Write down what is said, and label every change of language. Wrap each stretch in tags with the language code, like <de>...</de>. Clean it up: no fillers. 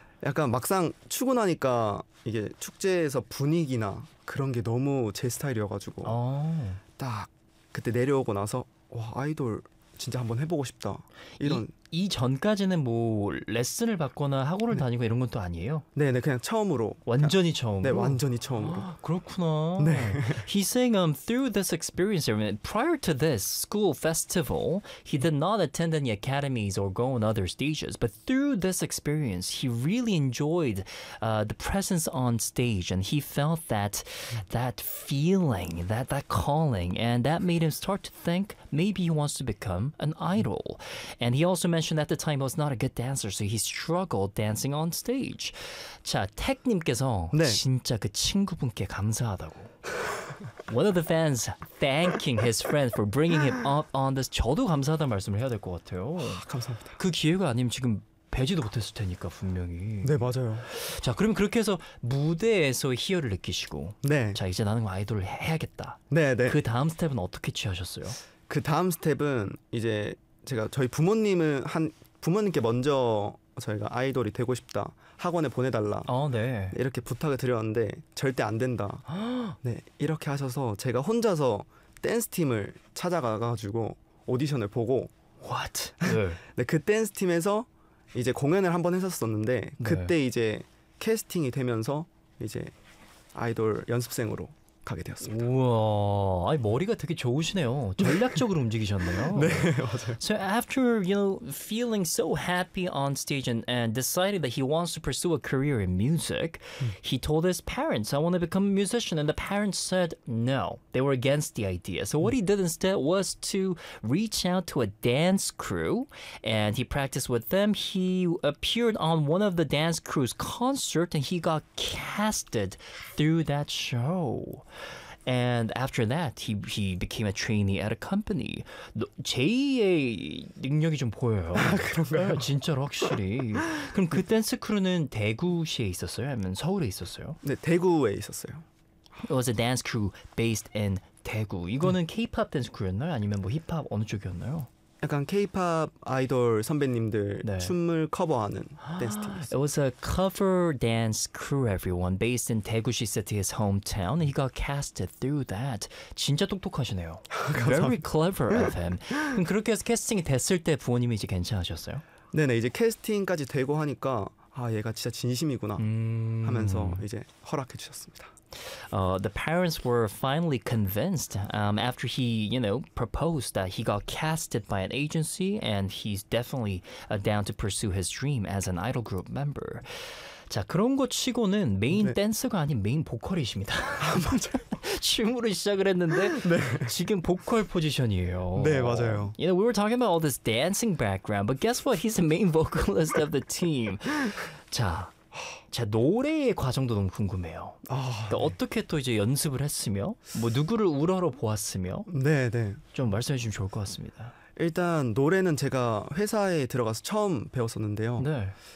<ko>약간 막상 추고 나니까 이게 축제에서 분위기나 그런 게 너무 제 스타일이어가지고 오. 딱 그때 내려오고 나서 와 아이돌 진짜 한번 해보고 싶다 이런 이 전까지는 뭐 레슨을 받거나 학원을 네. 다니고 이런 건 또 아니에요? 네, 네 그냥 처음으로 완전히 처음. 네, 완전히 처음으로. 그렇구나. 네.</ko> <en>He's saying through this experience, I mean, prior to this school festival, he did not attend any academies or go on other stages. But through this experience, he really enjoyed the presence on stage, and he felt that feeling, that calling, and that made him start to think maybe he wants to become an idol, and he also mentioned at the time he was not a good dancer, so he struggled dancing on stage.</en> <ko>자, 택님께서 네. 진짜 그 친구분께 감사하다고.</ko> <en>One of the fans thanking his friend for bringing him up on this.</en> <ko>저도 감사하다는 말씀을 해야 될 것 같아요. 감사합니다. 그 기회가 아니면 지금 배지도 못했을 테니까 분명히. 네, 맞아요. 자, 그럼 그렇게 해서 무대에서 희열을 느끼시고 네. 자, 이제 나는 아이돌을 해야겠다. 네, 네. 그 다음 스텝은 어떻게 취하셨어요? 그 다음 스텝은 이제 제가 저희 부모님께 먼저 저희가 아이돌이 되고 싶다 학원에 보내달라 네. 이렇게 부탁을 드렸는데 절대 안 된다 네 이렇게 하셔서 제가 혼자서 댄스팀을 찾아가가지고 오디션을 보고</ko> <en>What?</en> <ko>네 그 댄스팀에서 이제 공연을 한번 했었었는데 그때 네. 이제 캐스팅이 되면서 이제 아이돌 연습생으로 가게 되었습니다. 우와, 아니 머리가 되게 좋으시네요. 전략적으로 움직이셨네요. 네, 맞아요.</ko> <en>So after you know feeling so happy on stage and decided that he wants to pursue a career in music, he told his parents, "I want to become a musician." And the parents said no; they were against the idea. So what he did instead was to reach out to a dance crew, and he practiced with them. He appeared on one of the dance crew's concert, and he got casted through that show. And after that, he became a trainee at a company.</en> <ko>제이의 능력이 좀 보여요. 아, 그런가요? 네, 진짜로 확실히. 그럼 그 댄스 크루는 대구시에 있었어요? 아니면 서울에 있었어요? 네, 대구에 있었어요.</ko> <en>It was a dance crew based in 대구.</en> <ko>이거는 K-pop 댄스 크루였나요? 아니면 뭐 힙합 어느 쪽이었나요? 약간 K-pop 아이돌 선배님들 네. 춤을 커버하는 댄스 팀이었어요.</ko> <en>It was a cover dance crew, everyone, based in 대구시 City's hometown. He got casted through that.</en> <ko>진짜 똑똑하시네요.</ko> <en>Very clever of him.</en> <ko>그렇게 해서 캐스팅이 됐을 때 부모님이 이제 괜찮으셨어요? 네네, 이제 캐스팅까지 되고 하니까 아 얘가 진짜 진심이구나 하면서 이제 허락해 주셨습니다.</ko> <en>The parents were finally convinced after he, you know, proposed that he got casted by an agency and he's definitely down to pursue his dream as an idol group member.</en> <ko>자, 그런 것 치고는 메인 네. 댄서가 아닌 메인 보컬이십니다. 아, 맞아요. 춤으로 시작을 했는데 네. 지금 보컬 포지션이에요. 네, 맞아요.</ko> <en>You know, we were talking about all this dancing background, but guess what? He's the main vocalist of the team.</en> <ko>자, 자 노래의 과정도 너무 궁금해요. 아, 네. 어떻게 또 이제 연습을 했으며 뭐 누구를 우러러 보았으며 네네 좀 말씀해 주시면 좋을 것 같습니다. 일단 노래는 제가 회사에 들어가서 처음 배웠었는데요. 네.</ko>